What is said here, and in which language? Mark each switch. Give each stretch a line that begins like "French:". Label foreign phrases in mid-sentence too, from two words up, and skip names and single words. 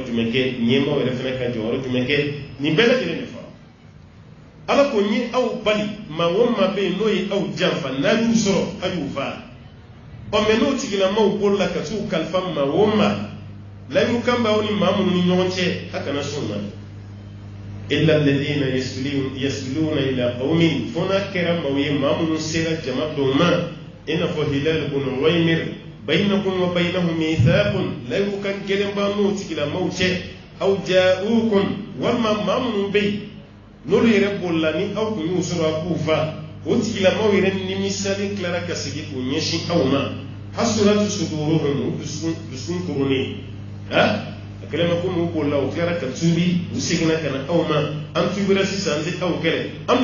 Bambara: jumɛn kɛ ɲɛmaaw yɛrɛ fana ka jɔyɔrɔ jumɛn kɛ nin bɛɛ lajɛlen de fara ala ko ni aw bali maa o maa bɛ yen n'o ye aw janfa n'a y'u sɔrɔ a y'u faa mais n'o tigilamaw bolo la ka t'u kalifa maa o maa layiru kan b'aw ni maa minnu ni ɲɔgɔn cɛ a kana sɔn ma
Arabic: إلا الذين يصلون إلى قوم
Bambara: fo n'a kɛra maaw ye maa minnu sera jama dɔw ma i n'a fɔ Hilal ibn Uwaymir
Arabic: بينكم وبينهم ميثاق
Bambara: layiru kan gɛlɛn b'a n'o tigilamaw cɛ
Arabic: أو جاءوكم
Bambara: walima maa minnu bɛ yen n'olu yɛrɛ bolila ni aw kun y'u sɔrɔ a k'u fa o tigilamaw yɛrɛ nimisalen tilara ka segin k'u ɲɛsin aw ma
Arabic: حصرت صدورهم
Bambara: u dusukun kurunnen a kɛlen ma ko n'u bolila u tilara ka tuubi u seginna ka na aw ma an tuubira sisan an tɛ aw kɛlɛ an